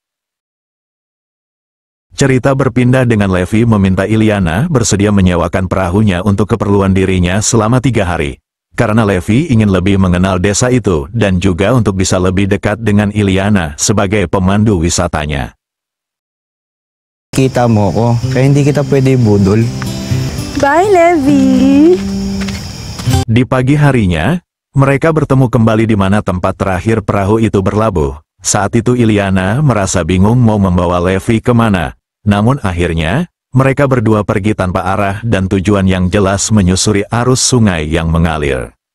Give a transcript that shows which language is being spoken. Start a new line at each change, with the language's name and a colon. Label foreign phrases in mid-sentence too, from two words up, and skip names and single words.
Indonesian: Cerita berpindah dengan Levi meminta Iliana bersedia menyewakan perahunya untuk keperluan dirinya selama 3 hari. Karena Levi ingin lebih mengenal desa itu dan juga untuk bisa lebih dekat dengan Iliana sebagai pemandu wisatanya.
Filipino: Kita mo ko, kaya hindi kita pwede budol. Bye, Levi!
Indonesian: Di pagi harinya, mereka bertemu kembali di mana tempat terakhir perahu itu berlabuh. Saat itu Iliana merasa bingung mau membawa Levi kemana. Namun akhirnya, mereka berdua pergi tanpa arah dan tujuan yang jelas menyusuri arus sungai yang mengalir.